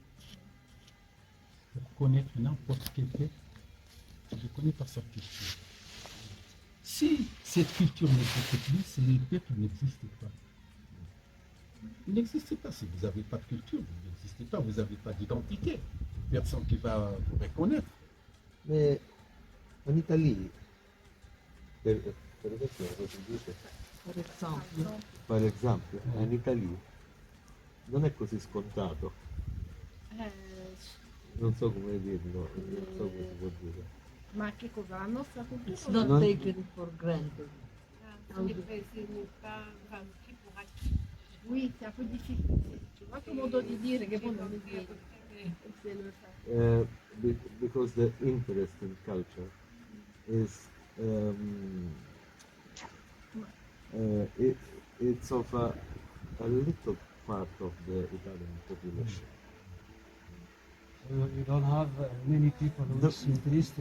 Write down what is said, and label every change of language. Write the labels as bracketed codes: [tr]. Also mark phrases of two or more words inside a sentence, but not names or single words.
[fr] Pour connaître n'importe quel peuple, tu le connais par sa culture. Si cette culture n'existe plus, c'est le peuple n'existe pas. Il n'existe pas. Si vous n'avez pas de culture, vous n'existez pas, vous n'avez pas d'identité. Personne qui va vous reconnaître. Mais en Italie, [it] per esempio, cosa si dice? Per esempio, in Italia non è così scontato, non so come dirlo, non so come si può dire. Ma che cosa? La nostra cultura? [en] It's not Non- taken for granted. [fr] Oui, c'est un peu difficile. Tu vois [it] che modo di dire che poi non mi viene. Se lo fa. [en] Because the interest in culture is it's of a little part of the Italian population. You don't have many people who is interested.